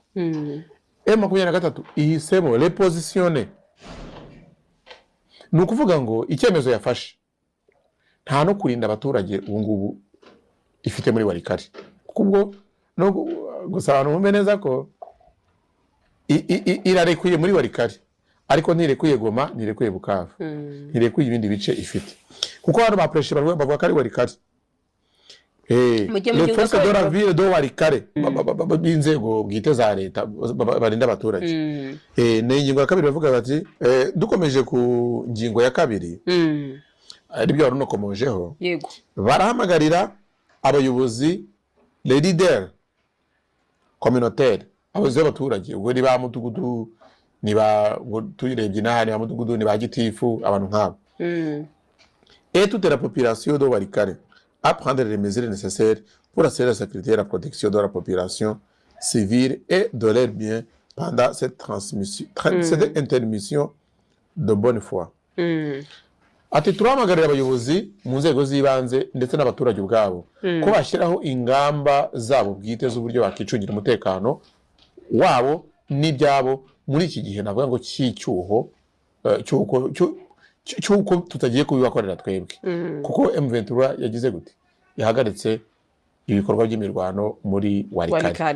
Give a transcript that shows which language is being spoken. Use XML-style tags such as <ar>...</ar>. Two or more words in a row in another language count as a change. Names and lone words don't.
<rw>M23 ihisemo repositionner, ni ukuvuga ngo icyemezo yafashe nta no kurinda abaturage ubu ngubu ifite muri Walikale, kuko no gusa abantu bumve neza ko irarekuye muri Walikale ariko ntirekuye Goma, ntirekuye Bukavu, ntirekuye ibindi bice ifite, kuko hano bapreshe bavuga ko ari Walikale.</rw> <fr>Les forces de la ville de</fr> <rw>Walikale b'inzego bwite za leta barinda abaturage. Ni ingingo ya kabiri bavuga bati dukomeje ku ngingo ya kabiri ari byo warunokomojeho, barahamagarira abayobozi les</rw> <fr>leaders communautaires,</fr> <rw>abayobozi b'abaturage ubwo ni ba mudugudu, ni ba tuyirebye n'ahandi ba mudugudu, ni ba gitifu, abantu nk'abo</rw> <fr>et toute la population de Walikale à prendre les mesures nécessaires pour assurer la sécurité et la protection de la population civile et de leurs biens pendant cette cette intermission de bonne foi.</fr> <rw>Ati turahamagarira abayobozi mu nzego z'ibanze ndetse n'abaturage ubwabo ko bashyiraho ingamba zabo bwite z'uburyo bakicungira umutekano wabo n'ibyabo muri iki gihe navuga ngo cy'icyuho cyuko tutagiye kubibakorera twebwe, kuko M23 yagize gute yahagaritse ibikorwa by'imirwano muri Walikale.</rw>